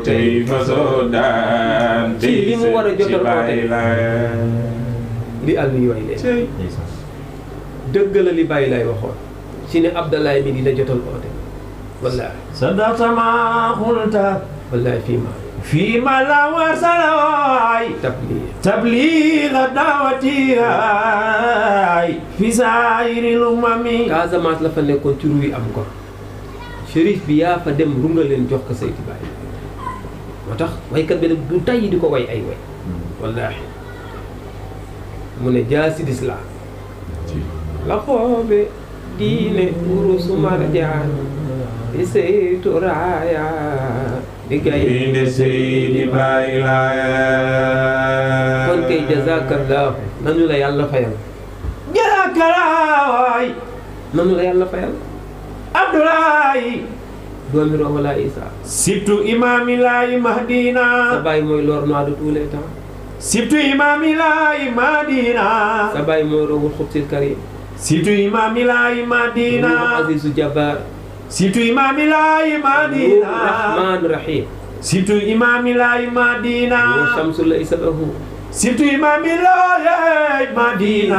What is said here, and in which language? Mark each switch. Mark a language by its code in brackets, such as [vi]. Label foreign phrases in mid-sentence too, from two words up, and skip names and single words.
[wo] tey fasoo daan ci li mu war a jotal Baay Laay li àll yooyu leen dëgg la li Baay Laay waxoon ci ne Abdoulaye mi dina jotal oote wallaahi [ar] صدقت ما قلت [wo] wallaahi [ar] فيما لا وصل تبليغ دعوتي في سائر الأمم [wo] Casamance la fa nekkoon ci ruuy am ko Chérif bi yaa fa dem runga leen jox ko Seydi Baay moo tax waykat bi nag du tàyyi di ko way ay way wallaahi mu ne jaasi lislaam la xoobe diine urusu marjaan di seytu raaya di gaynde Seydi Baay Laay kon kay jazakallahu nanu la yàlla fayal jazakallahu nanu la yàlla fayal Abdoulaye doomi Rohula Isa surtout Imam Ilahi Mahdina sa baay mooy [fr] l'or noir de tous les temps [wo] surtout Imam Ilahi Mahdina sa baay mooy [ar] روح القدس الكريم [wo] surtout Imam Ilahi Mahdina Azizu Jabbar surtout Imam Ilahi Mahdina Rahman Rahim surtout Imam Ilahi Mahdina [ar] شمس ليس له [wo] surtout Imam Ilahi Mahdina